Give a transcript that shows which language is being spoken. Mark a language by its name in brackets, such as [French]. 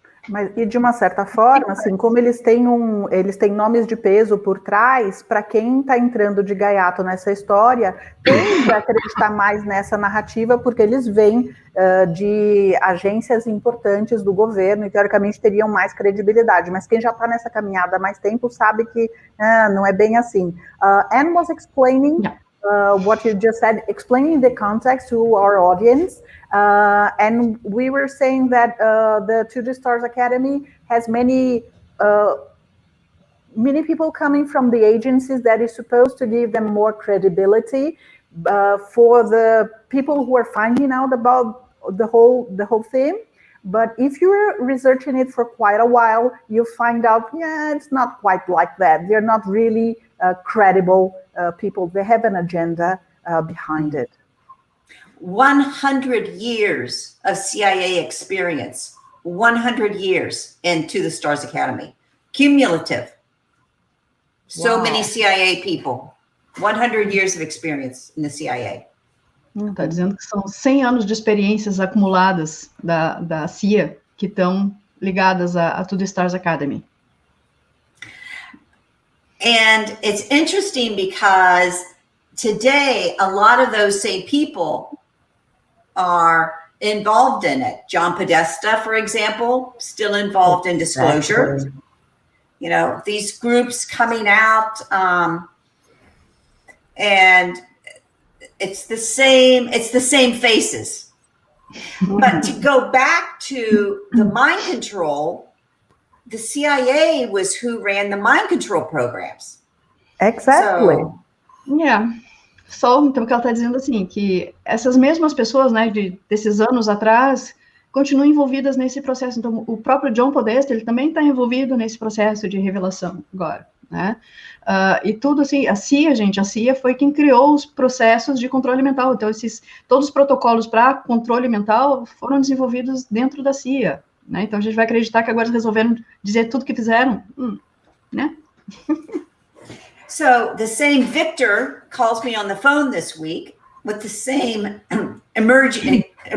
[Portuguese] Mas, e de uma certa forma, assim, como eles têm nomes de peso por trás, para quem está entrando de gaiato nessa história, tende a acreditar mais nessa narrativa, porque eles vêm de agências importantes do governo e, teoricamente, teriam mais credibilidade. Mas quem já está nessa caminhada há mais tempo sabe que não é bem assim. [English] Anne was explaining... Yeah. What you just said, explaining the context to our audience. And we were saying that the To The Stars Academy has many people coming from the agencies that is supposed to give them more credibility for the people who are finding out about the whole thing. But if you're researching it for quite a while, you find out, it's not quite like that. They're not really credible people. They have an agenda behind it. 100 years of CIA experience, 100 years in To The Stars Academy. Cumulative. So many CIA people. 100 years of experience in the CIA. [Portuguese] Está dizendo que são 100 anos de experiências acumuladas da CIA que estão ligadas a To The Stars Academy. [English] And it's interesting because today, a lot of those same people are involved in it. John Podesta, for example, still involved in disclosure. Exactly. You know, these groups coming out, and it's the same faces. But to go back to the mind control, the CIA was who ran the mind control programs. Exactly. [Portuguese] Então, o que ela está dizendo assim, que essas mesmas pessoas, né, desses anos atrás, continuam envolvidas nesse processo. Então, o próprio John Podesta, ele também está envolvido nesse processo de revelação agora, né? E tudo assim, a CIA foi quem criou os processos de controle mental. Então, todos os protocolos para controle mental foram desenvolvidos dentro da CIA, né? Então, a gente vai acreditar que agora eles resolveram dizer tudo que fizeram, né? [English] So, the same Victor calls me on the phone this week with the same emergency.